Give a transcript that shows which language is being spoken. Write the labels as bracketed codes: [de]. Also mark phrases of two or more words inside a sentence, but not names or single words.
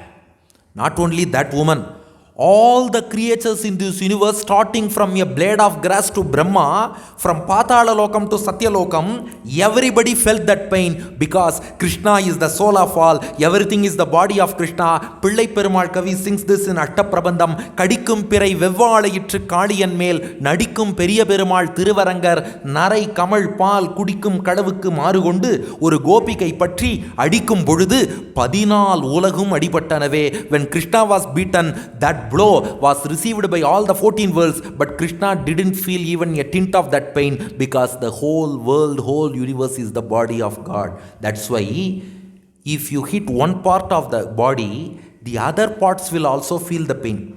[en] Not only that woman, all the creatures in this universe, starting from a blade of grass to Brahma, from Patala Lokam to Satya Lokam, everybody felt that pain, because Krishna is the soul of all. Everything is the body of Krishna. Pillai Perumal Kavi sings this in Ashtaprabandham. [ta] கடிக்கும் பிறை வெவ்வளையிற்று கடியன் மேல், நடிக்கும் பெரிய பெருமாள் திருவரங்கர், நறை கமழ் பால் குடிக்கும் கடவுக்கு மறுகொண்டு, ஒரு கோபிகை பற்றி, அடிக்கும் போது, பதினால் உலகும் அடிபட்டனவே. [en] When Krishna was beaten, that blow was received by all the 14 worlds, but Krishna didn't feel even a tint of that pain, because the whole world, whole universe is the body of God. That's why if you hit one part of the body, the other parts will also feel the pain.